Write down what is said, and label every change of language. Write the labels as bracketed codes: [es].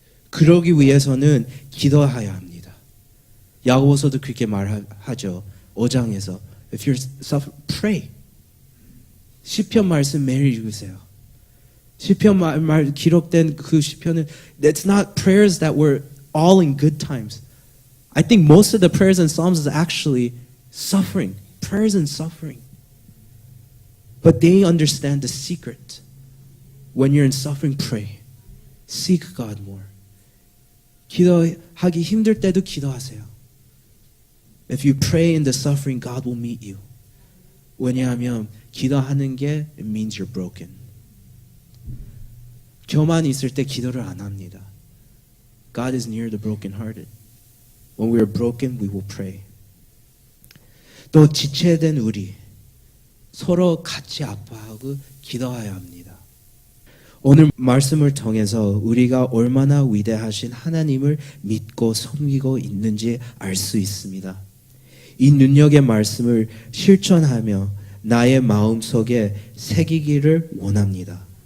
[ko] 그러기 위해서는 기도해야 합니다. 야고보서도 그렇게 말하죠. 5장에서 [en] If you're suffering, pray. [ko] 시편 말씀 매일 읽으세요. 시편 말 기록된 그 시편은 [en] it's not prayers that were all in good times. I think most of the prayers in Psalms is actually suffering, prayers in suffering. But they understand the secret. When you're in suffering, pray. Seek God more. [ko] 기도하기 힘들 때도 기도하세요. [en] If you pray in the suffering, God will meet you. [ko] 왜냐하면 기도하는 게 [en] it means you're broken. [ko] 교만 있을 때 기도를 안 합니다. [en] God is near the brokenhearted. When we are broken, we will pray. [ko] 또 지체된 우리 서로 같이 아파하고 기도해야 합니다. 오늘 말씀을 통해서 우리가 얼마나 위대하신 하나님을 믿고 섬기고 있는지 알 수 있습니다. 이 능력의 말씀을 실천하며 나의 마음속에 새기기를 원합니다.